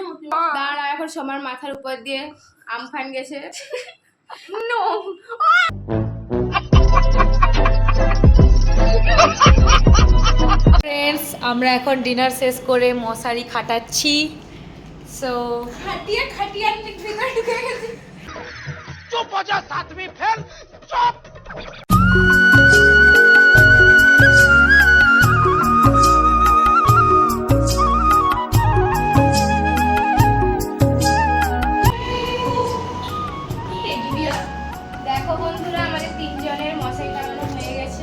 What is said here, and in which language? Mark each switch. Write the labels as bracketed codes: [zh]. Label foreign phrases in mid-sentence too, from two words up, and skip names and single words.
[bn] দাঁড়া, এখন সবার মাথার উপর দিয়ে আমফান গেছে। [en] No friends, [bn] আমরা এখন ডিনার শেষ করে মশারি খাটাচ্ছি। সো খাটিয়ে খাটিয়ে ভিতরে ঢুকে গেছি। [hi] चुप हो जा सातवीं फेल चुप [bn] দেখো বন্ধুরা, আমাদের 3 জনের মশারি টাঙানো হয়ে গেছে।